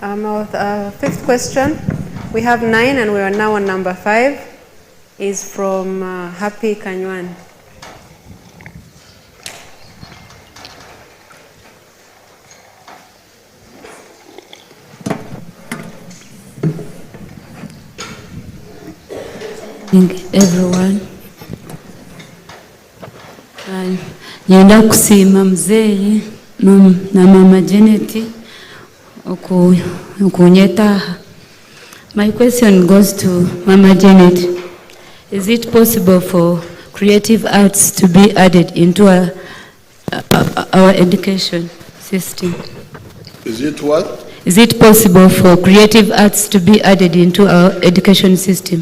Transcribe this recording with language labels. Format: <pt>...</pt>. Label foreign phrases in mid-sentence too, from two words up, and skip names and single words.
<en>Our fifth question, we have 9 and we are now on number 5, is from Happy Kanywan. Thank everyone.</en> <nyn>Nyenda kusiima mzee na mama Janet okunyetaha.</nyn> <en>My question goes to Mama Janet. Is it possible for creative arts to be added into our education system? Is it what? Is it possible for creative arts to be added into our education system?</en>